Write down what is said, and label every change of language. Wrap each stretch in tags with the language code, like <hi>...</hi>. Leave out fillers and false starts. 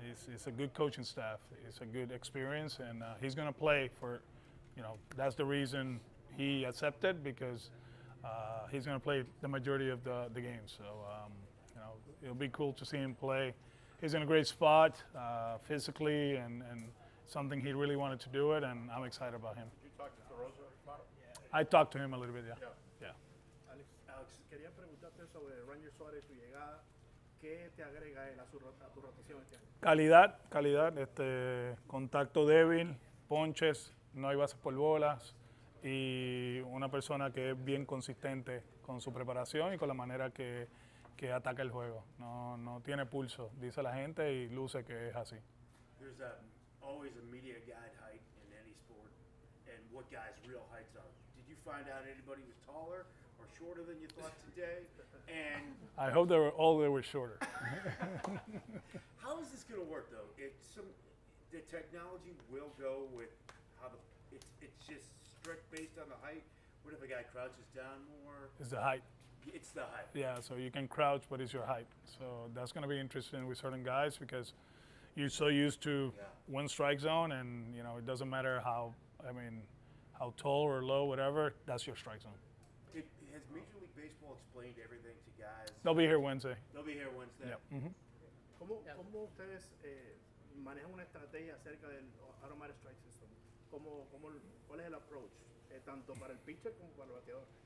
<en>It's a good coaching staff. It's a good experience, and he's going to play for, that's the reason he accepted, because he's going to play the majority of the games. So, it'll be cool to see him play. He's in a great spot physically, and something he really wanted to do it, and I'm excited about him. Did you talk to DeRosa about it? I talked to him a little bit, yeah.</en> <es>Alex, quería preguntarte sobre Ranger Suárez, su llegada. ¿Qué te agrega él a tu rotación este año? Calidad, contacto débil, ponches, no hay bases por bolas, y una persona que es bien consistente con su preparación y con la manera que ataca el juego. No tiene pulso, dice la gente, y luce que es así.</es> <en>there's always a media guide height in any sport, and what guys' real heights are. Did you find out anybody was taller or shorter than you thought today? And I hope they were shorter. how is this going to work, though? The technology will go with how it's just strict based on the height. What if a guy crouches down more? It's the height. It's the height. Yeah, so you can crouch, but it's your height. So that's going to be interesting with certain guys because you're so used to one strike zone, and it doesn't matter how tall or low, whatever. That's your strike zone. Has Major League Baseball explained everything to guys? They'll be here Wednesday. They'll be here Wednesday. Yep. Mm-hmm.</en> <es>¿Cómo ustedes manejan una estrategia acerca del automatic strike system? ¿Cuál es el approach, tanto para el pitcher como para el bateador?</es>